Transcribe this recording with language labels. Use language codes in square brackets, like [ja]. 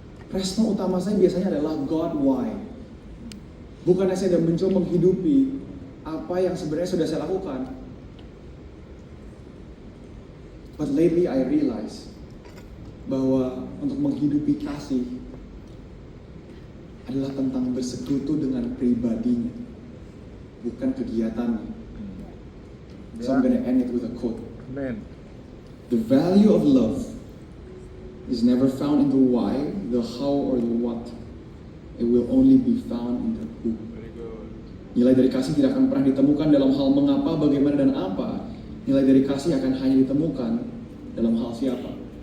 [id] Respon utama saya biasanya adalah [en] God, why? [id] Bukannya saya sudah mencoba menghidupi apa yang sebenarnya sudah saya lakukan. [en] But lately I realize [id] bahwa untuk menghidupi kasih adalah tentang bersekutu dengan pribadinya, bukan kegiatannya. [en] So I'm going to end it with a quote. Amen. The value of love is never found in the why, the how, or the what. It will only be found in the who. Very good. [id] Nilai dari kasih tidak akan pernah ditemukan dalam hal mengapa, bagaimana, dan apa. Nilai dari kasih akan hanya ditemukan dalam hal siapa.